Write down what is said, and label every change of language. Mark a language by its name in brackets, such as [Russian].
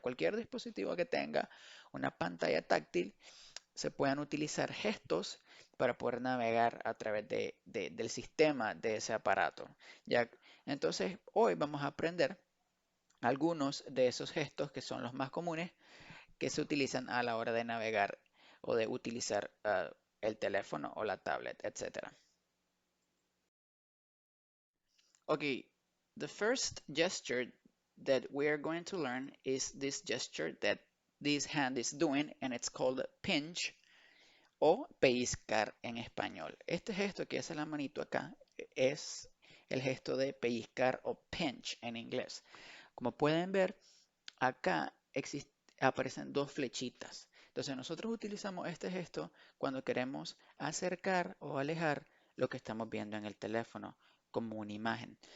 [Spanish] Cualquier dispositivo que tenga una pantalla táctil, se puedan utilizar gestos para poder navegar a través del sistema de ese aparato. Ya, entonces, hoy vamos a aprender algunos de esos gestos que son los más comunes que se utilizan a la hora de navegar o de utilizar el teléfono o la tablet, etc. [English] Okay, the first gesture that we are going to learn is this gesture that this hand is doing, and it's called pinch [Spanish] o pellizcar en español. Este gesto que hace la manito acá es el gesto de pellizcar o pinch en inglés. Como pueden ver, acá aparecen dos flechitas. Entonces nosotros utilizamos este gesto cuando queremos acercar o alejar lo que estamos viendo en el teléfono como una imagen.